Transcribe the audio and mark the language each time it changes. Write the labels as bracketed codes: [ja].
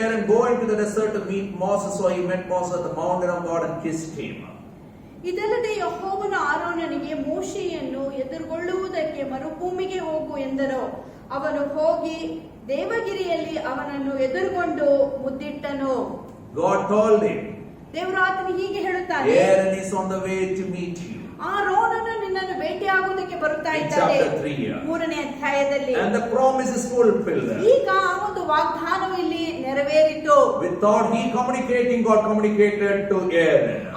[en] Aaron, go into the desert to meet Moses. So he met Moses at the mountain of God and kissed him. [kn] ಇದಲ್ಲದೆ ಯೆಹೋವನು ಆರೋನನಿಗೆ ಮೋಶೆಯನ್ನು ಎದುರುಗೊಳ್ಳುವುದಕ್ಕೆ ಮರುಭೂಮಿಗೆ ಹೋಗು ಎಂದನು. ಅವನು ಹೋಗಿ ದೇವಗಿರಿಯಲ್ಲಿ ಅವನನ್ನು ಎದುರುಗೊಂಡು ಮುದ್ದಿಟ್ಟನು. [en] God told him, [kn] ದೇವರು ಆತನಿಗೆ ಹೀಗೆ ಹೇಳುತ್ತಾನೆ, [en] Aaron is on the way to meet you. [kn] ಆರೋನನು ನಿನ್ನನ್ನು ಭೇಟಿಯಾಗುವುದಕ್ಕೆ ಬರುತ್ತಾ [en] In [kn] ಇದ್ದಾನೆ. [en] chapter 3. [kn] 3ನೇ ಅಧ್ಯಾಯದಲ್ಲಿ [en] And the promise is fulfilled. [kn] ಈಗ ಆ ಒಂದು ವಾಗ್ದಾನವು ಇಲ್ಲಿ ನೆರವೇರಿತು. [en] Without he communicating, God communicated to Aaron.